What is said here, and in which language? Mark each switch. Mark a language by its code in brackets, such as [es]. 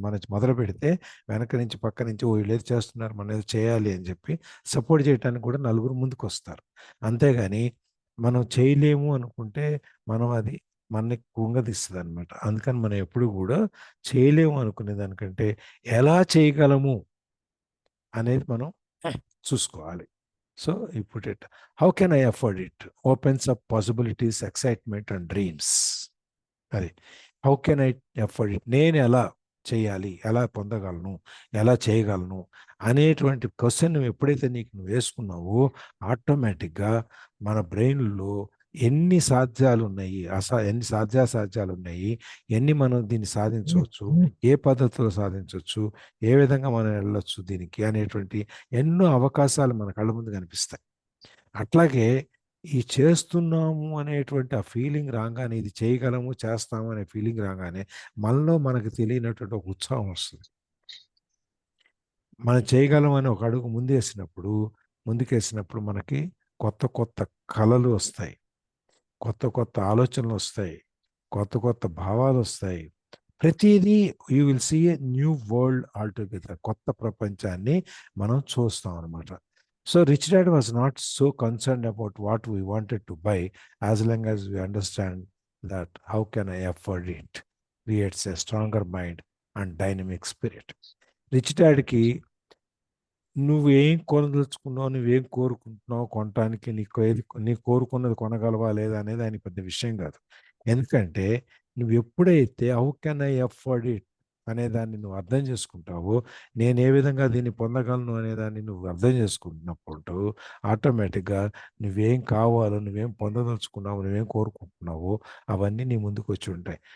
[te] మనం మొదలు పెడితే వెనక నుంచి పక్క నుంచి వీళ్ళు ఏది చేస్తున్నారు, మనం ఏది చేయాలి అని చెప్పి సపోర్ట్ చేయడానికి కూడా నలుగురు ముందుకు వస్తారు. అంతేగాని మనం చేయలేము అనుకుంటే అది మనకి కుంగదీస్తుంది అనమాట. అందుకని మనం ఎప్పుడు కూడా చేయలేము అనుకునే దానికంటే ఎలా చేయగలము అనేది మనం చూసుకోవాలి. [en] So you put it, how can I afford it? Opens up possibilities, excitement and dreams. [te] అది [en] how can I afford it, [te] నేను ఎలా చేయాలి, ఎలా పొందగలను, ఎలా చేయగలను అనేటువంటి క్వశ్చన్ నువ్వు ఎప్పుడైతే నువ్వు వేసుకున్నావో ఆటోమేటిక్గా మన బ్రెయిన్లో ఎన్ని సాధ్యాలు ఉన్నాయి, ఎన్ని సాధ్యాసాధ్యాలు ఉన్నాయి, ఎన్ని మనం దీన్ని సాధించవచ్చు, ఏ పద్ధతిలో సాధించవచ్చు, ఏ విధంగా మనం వెళ్ళొచ్చు దీనికి అనేటువంటి ఎన్నో అవకాశాలు మన కళ్ళ ముందు కనిపిస్తాయి. అట్లాగే ఈ చేస్తున్నాము అనేటువంటి ఆ ఫీలింగ్ రాగానే, ఇది చేయగలము చేస్తాము అనే ఫీలింగ్ రాగానే మనలో మనకు తెలియనటువంటి ఒక ఉత్సాహం వస్తుంది. మనం చేయగలం అని ఒక అడుగు ముందుకేసినప్పుడు మనకి కొత్త కొత్త కళలు వస్తాయి, కొత్త కొత్త ఆలోచనలు వస్తాయి, కొత్త కొత్త భావాలు వస్తాయి. [en] ప్రతిదీ you will see a new world altogether, [te] కొత్త ప్రపంచాన్ని మనం చూస్తాం అనమాట. [en] So Rich Dad was not so concerned about what we wanted to buy as long as we understand that how can I afford it creates a stronger mind and dynamic spirit. [te] Rich డాడ్కి నువ్వేం కొనదలుచుకున్నావు, నువ్వేం కోరుకుంటున్నావు కొనటానికి, నీ కోరుకున్నది కొనగలవా లేదా అనేది ఆయన పెద్ద విషయం కాదు. ఎందుకంటే నువ్వు ఎప్పుడైతే [en] how can I afford it [te] అనేదాన్ని నువ్వు అర్థం చేసుకుంటావో, నేను ఏ విధంగా దీన్ని పొందగలను అనేదాన్ని నువ్వు అర్థం చేసుకుంటున్నప్పుడు ఆటోమేటిక్గా నువ్వేం కావాలో, నువ్వేం పొందదలుచుకున్నావు, నువ్వేం కోరుకుంటున్నావో అవన్నీ నీ ముందుకు వచ్చి ఉంటాయి.